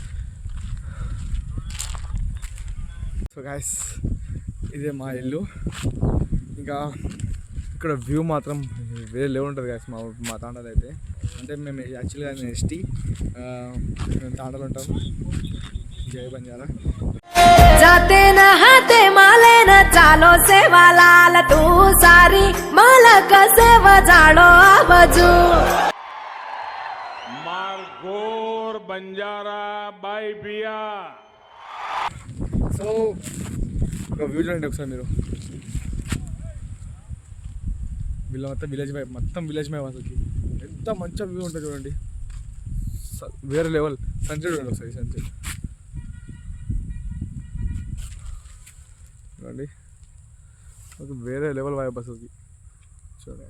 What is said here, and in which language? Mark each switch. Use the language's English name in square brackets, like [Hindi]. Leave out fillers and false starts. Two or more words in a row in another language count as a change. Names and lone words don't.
[Telugu] సో గైస్ ఇదే మా ఇల్లు. ఇంకా ఇక్కడ వ్యూ మాత్రం వేరే లెవెల్ ఉంటుంది గైస్. మా తాండాలో అయితే అంటే మేము యాక్చువల్గా ఎస్టీ, మేము తాండలో ఉంటాం. జై బంజారా. [Lambadi] जाते नहाते माले न चालो सेवा लाल तू सारी मालक सेवा जाणो आवजू मारगोर बंजारा बाई बिया. [Telugu] సో ఒక వ్యూ చూడండి ఒకసారి మీరు. వీళ్ళ మొత్తం విలేజ్ వైపు, మొత్తం విలేజ్ వైపు అసలుకి ఎంత మంచిగా వ్యూ ఉంటుంది చూడండి. వేరే లెవెల్. సన్సెట్ చూడండి ఒకసారి, సన్సెట్ చూడండి, ఒక వేరే లెవెల్ వైపు అసలుకి చూడండి.